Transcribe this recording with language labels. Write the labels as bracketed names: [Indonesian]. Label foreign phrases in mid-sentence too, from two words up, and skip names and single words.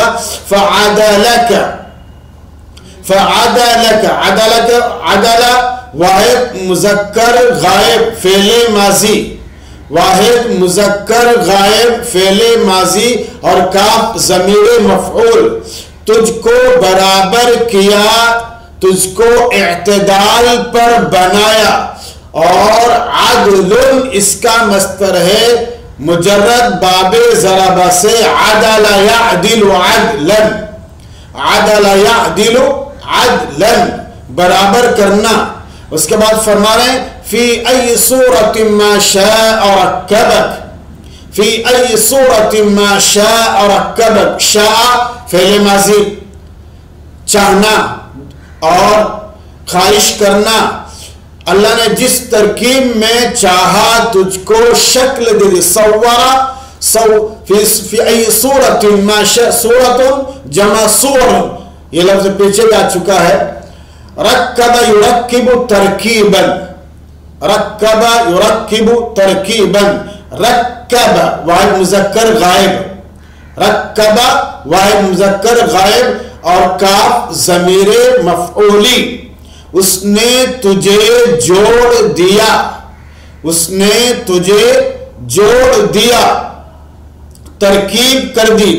[Arabic] فعدلک، فعدلک، عدلک، [Urdu] عدل واحد مذکر غائب فعل ماضی، واحد مذکر غائب فعل ماضی، اور کاف ضمیر مفعول. تجھ کو برابر کیا، تجھ کو اعتدال پر بنایا. اور عدل اس کا مصدر ہے مجرد باب ضربہ سے، [Arabic] عدل یعدل عدلا، عدل یعدل عدلا، [Urdu] برابر کرنا. اس کے بعد فرما رہے ہیں [Arabic] فی ای صورت ما شاء رکبک، فی ای صورت ما شاء رکبک. [Urdu] شاء فعل ماضی، چاہنا اور خواہش کرنا. اللہ نے جس ترکیب میں چاہا تجھ کو شکل دے دی. [Arabic] صورا، فی ای صورت ما شاء، [Urdu] صورت جمع صور، یہ لفظ پیچھے جا چکا ہے. [Arabic] رکب یرکب ترکیبا، رکب یرکب ترکیبا. [Urdu] رکب واحد مذکر غائب، رکب واحد مذکر غائب، اور کاف ضمیر مفعولی. اس نے تجھے جوڑ دیا، اس نے تجھے جوڑ دیا، ترکیب کر دی.